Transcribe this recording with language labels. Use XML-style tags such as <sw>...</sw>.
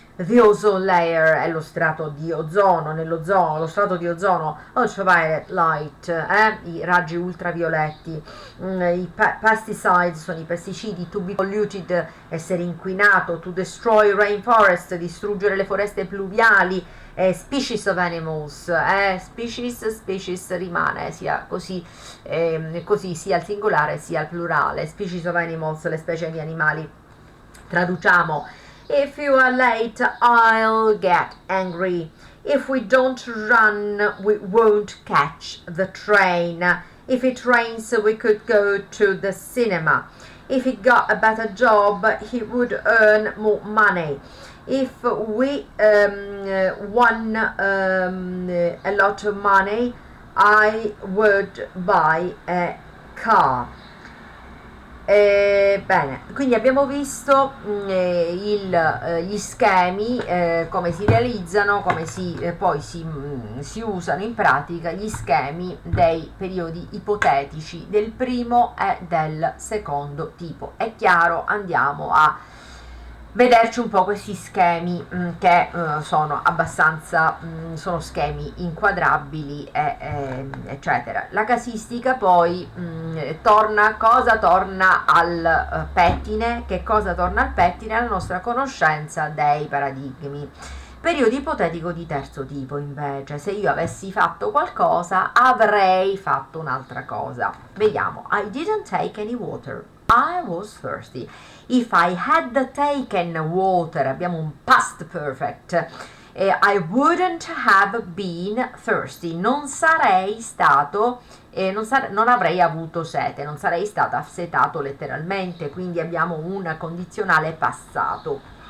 <en>The ozone layer</en> <it>è lo strato di ozono, nell'ozono, lo strato di ozono,</it> <en>ultraviolet light,</en> <it>i raggi ultravioletti, i pesticides sono i pesticidi,</it> <en>to be polluted,</en> <it>essere inquinato,</it> <en>to destroy rainforest,</en> <it>distruggere le foreste pluviali,</it> <en>species of animals,</en> <it>species rimane sia così sia al singolare sia al plurale, species of animals, le specie di animali. Traduciamo:</it> <en>if you are late, I'll get angry. If we don't run, we won't catch the train. If it rains, we could go to the cinema. If he got a better job, he would earn more money. If we won a lot of money, I would buy a car.</en> <it>Bene, quindi abbiamo visto gli schemi, come si realizzano, come poi si usano in pratica gli schemi dei periodi ipotetici del primo e del secondo tipo. È chiaro, andiamo a vederci un po' questi schemi che sono abbastanza sono schemi inquadrabili eccetera. La casistica poi torna al pettine. Che cosa torna al pettine? La nostra conoscenza dei paradigmi. Periodo ipotetico di terzo tipo, invece, se io avessi fatto qualcosa avrei fatto un'altra cosa. Vediamo.</it> <en>I didn't take any water. I was thirsty. If I had taken water,</en> <it>abbiamo un</it> <en>past perfect. I wouldn't have been thirsty.</en> <it>Non sarei stato, non avrei avuto sete, non sarei stato assetato letteralmente, quindi abbiamo un condizionale passato.</it>